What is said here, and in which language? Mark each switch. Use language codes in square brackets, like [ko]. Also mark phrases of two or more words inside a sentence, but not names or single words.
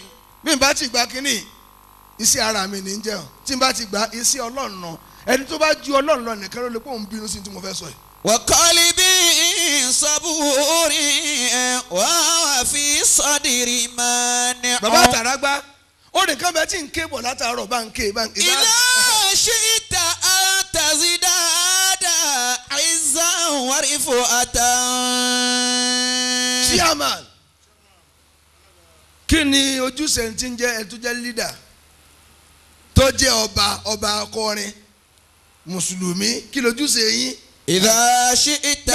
[yo] bí n bá ti gba kínní iṣẹ́ ara mi ní jẹun tí n bá ti gba iṣẹ́ Ọlọ́run náà ẹni tó bá ju Ọlọ́run lọ nìkan ló lè pé òun bínú sí tí mo fẹ́ sọ yìí. [ar] وقلبي صبور وفي صدري مانع. [yo] bàbá àtàràgbá ó nìkan bẹ́ẹ̀ tí n ké bọ̀ látàárọ̀ bá ń ké. [ar] إذا شئت أن تزداد عزا ورفعة. [yo] Chairman kí ni ojúṣe tí ń jẹ́ ẹ tó jẹ́ leader tó jẹ́ ọba akọrin mùsùlùmí kí lójúṣe yín. [ar] إذا شئت